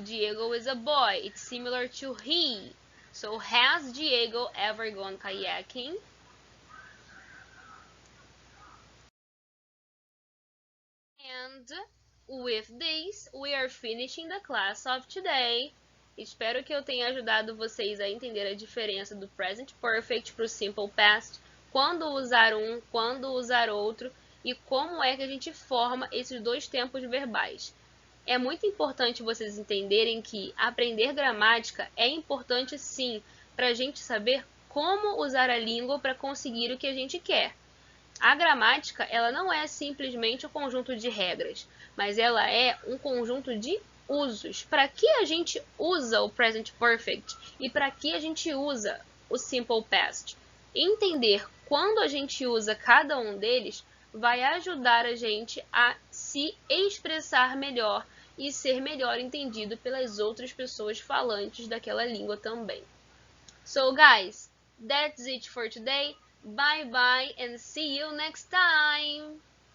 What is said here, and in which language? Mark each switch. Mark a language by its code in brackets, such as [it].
[en] Diego is a boy. It's similar to he. So has Diego ever gone kayaking? And with this, we are finishing the class of today. [pt] Espero que eu tenha ajudado vocês a entender a diferença do present perfect para o simple past, quando usar um, quando usar outro e como é que a gente forma esses dois tempos verbais. É muito importante vocês entenderem que aprender gramática é importante sim para a gente saber como usar a língua para conseguir o que a gente quer. A gramática, ela não é simplesmente um conjunto de regras, mas ela é um conjunto de usos. Para que a gente usa o present perfect e para que a gente usa o simple past? Entender quando a gente usa cada um deles vai ajudar a gente a se expressar melhor e ser melhor entendido pelas outras pessoas falantes daquela língua também. [en] So guys, that's it for today. Bye bye and see you next time!